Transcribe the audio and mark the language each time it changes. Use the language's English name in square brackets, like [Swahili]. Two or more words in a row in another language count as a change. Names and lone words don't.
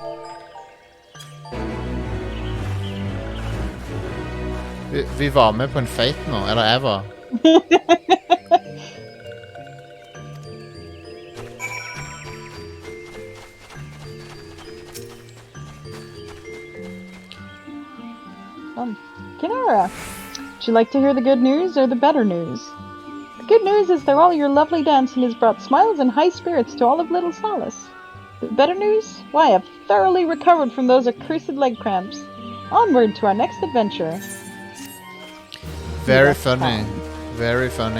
[Norwegian] Vi var med på en fight nå, eller jeg var. [English] Kinara, would you like to hear the good news or the better news? The good news is that all your lovely dancing has brought smiles and high spirits to all of Little Solace. The better news? Why, I've thoroughly recovered from those accursed leg cramps. Onward to our next adventure. Very funny. Very funny.